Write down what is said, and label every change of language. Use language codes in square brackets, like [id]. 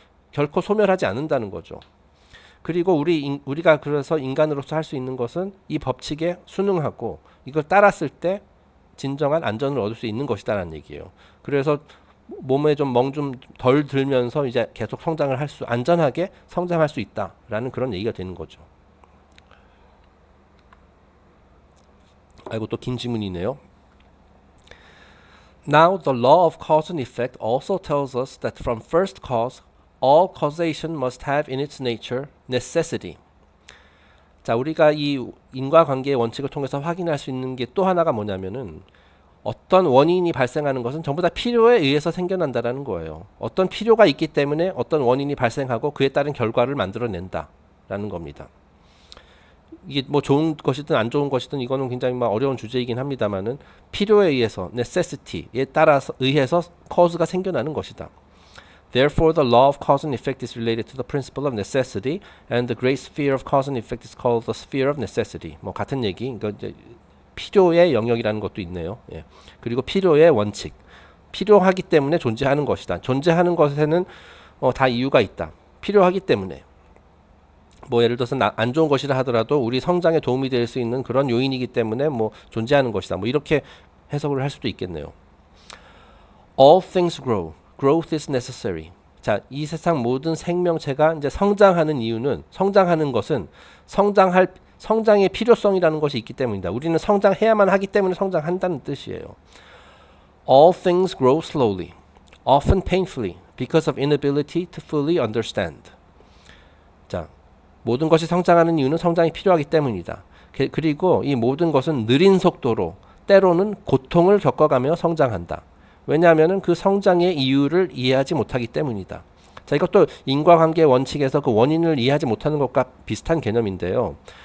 [ko] 결코 소멸하지 않는다는 거죠. 그리고 우리가 그래서 인간으로서 할 수 있는 것은 이 법칙에 순응하고 이걸 따랐을 때 진정한 안전을 얻을 수 있는 것이다라는 얘기예요. 그래서 몸에 좀 멍 좀 덜 들면서 이제 계속 안전하게 성장할 수 있다라는 그런 얘기가 되는 거죠. 아이고 또 긴 지문이네요. [en] Now the law of cause and effect also tells us that from first cause all causation must have in its nature necessity. [ko] 자, 우리가 이 인과관계의 원칙을 통해서 확인할 수 있는 게 또 하나가 뭐냐면은 어떤 원인이 발생하는 것은 전부 다 필요에 의해서 생겨난다라는 거예요. 어떤 필요가 있기 때문에 어떤 원인이 발생하고 그에 따른 결과를 만들어낸다라는 겁니다. 이게 뭐 좋은 것이든 안 좋은 것이든 이거는 굉장히 막 어려운 주제이긴 합니다만은 필요에 의해서 necessity에 따라서 의해서 cause가 생겨나는 것이다. [en] Therefore, the law of cause and effect is related to the principle of necessity, and the great sphere of cause and effect is called the sphere of necessity. [ko] 뭐 같은 얘기, 이제 필요의 영역이라는 것도 있네요. 예. 그리고 필요의 원칙, 필요하기 때문에 존재하는 것이다. 존재하는 것에는 다 이유가 있다. 필요하기 때문에. 뭐 예를 들어서 안 좋은 것이라 하더라도 우리 성장에 도움이 될 수 있는 그런 요인이기 때문에 뭐 존재하는 것이다. 뭐 이렇게 해석을 할 수도 있겠네요. [en] All things grow. Growth is necessary. [ko] 자, 이 세상 모든 생명체가 이제 성장하는 이유는 성장하는 것은 성장의 필요성이라는 것이 있기 때문이다. 우리는 성장해야만 하기 때문에 성장한다는 뜻이에요. [en] All things grow slowly, often painfully, because of inability to fully understand. [ko] 자, 모든 것이 성장하는 이유는 성장이 필요하기 때문이다. 그리고 이 모든 것은 느린 속도로 때로는 고통을 겪어가며 성장한다. 왜냐하면 그 성장의 이유를 이해하지 못하기 때문이다. 자, 이것도 인과관계 원칙에서 그 원인을 이해하지 못하는 것과 비슷한 개념인데요.